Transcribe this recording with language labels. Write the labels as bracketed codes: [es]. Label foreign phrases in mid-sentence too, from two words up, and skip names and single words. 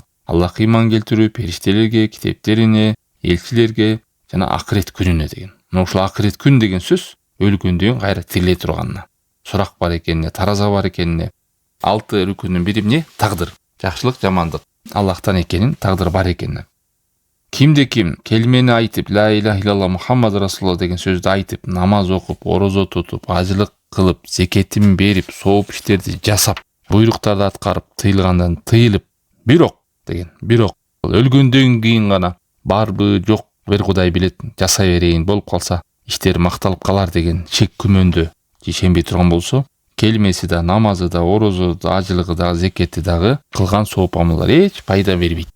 [ky] Аллахка ыйман келтирүү, периштелерге, китептерине, элчилерге жана акырет күнүнө деген. Ушул акырет күн деген сөз өлгөндөн кийин кайра тириле турганына, сурак бар экенине, тараза бар экенине, 6 рүкүнүн бири эмне? Тагдыр, жакшылык, жамандык Аллахтан экенин, тагдыр бар экенине. Кимде ким келмени айтып, [ar] لا إله إلا الله محمد رسول الله [ky] деген сөздү айтып, намаз окуп, орозо тутуп, ажылык кылып, зекетин берип, сооп иштерди жасап, буйруктарды аткарып, тыйылгандан тыйылып, бирок деген, бирок өлгөндөн кийин гана барбы, жок, бир Кудай билет, жасай берейин, болуп калса иштери макталып калар деген шек күмөндө ишенбей турган болсо, келмеси да, намазы да, орозу да, ажылыгы да, зекети дагы, кылган сооп амалдар эч пайда бербейт.